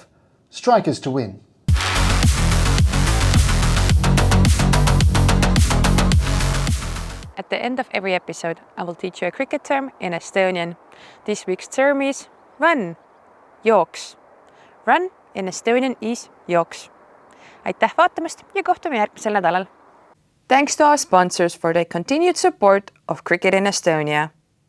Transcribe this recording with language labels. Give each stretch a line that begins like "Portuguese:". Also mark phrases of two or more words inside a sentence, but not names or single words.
English: Strikers to win. At the end of every episode, I will teach you a cricket term in Estonian. This week's term is run, jooks. Run in Estonian is jooks.
Estonian: Aitäh vaatamast ja kohtume järgmisel nädalal.
English: Thanks to our sponsors for their continued support of Cricket in Estonia.